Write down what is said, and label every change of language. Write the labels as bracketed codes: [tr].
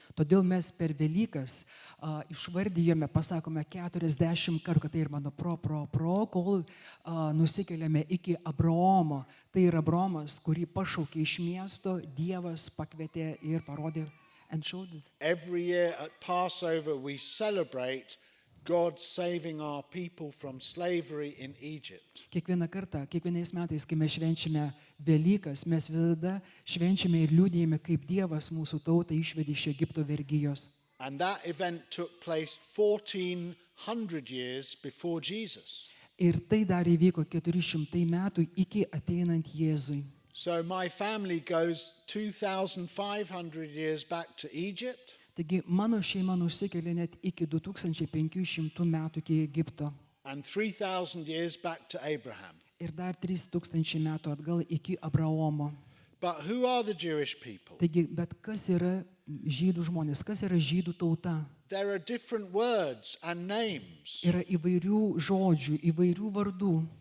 [lt] Todėl mes per Velykas išvardyjome, pasakome 40 kartų, kad tai ir mano kol nusikeliame iki Abraomo. Tai yra Abraomas, kurį pašaukė iš miesto, Dievas pakvietė ir parodė. [en] Every year at Passover we celebrate God saving our people from slavery in Egypt. [lt] Kiekvieną kartą, kiekvienais metais, kai mes švenčiame Velykas, mes visada švenčiame ir liūdėjame, kaip Dievas mūsų tautą išvedė iš Egipto vergijos. [en] And that event took place 1400 years before Jesus. [lt] Ir tai dar įvyko 400 metų iki ateinant Jėzui. [en] So my family goes 2,500 years back to Egypt. [lt] Taigi mano šeima nusikėlė net iki 2500 metų iki Egipto. [en] And 3,000 years back to Abraham. [lt] Ir dar 3000 metų atgal iki Abraomo. [en] But who are the Jewish people? [lt] Taigi, bet kas yra žydų žmonės, kas yra žydų tauta? [en] There are different words and names. [lt] Yra įvairių žodžių, įvairių vardų.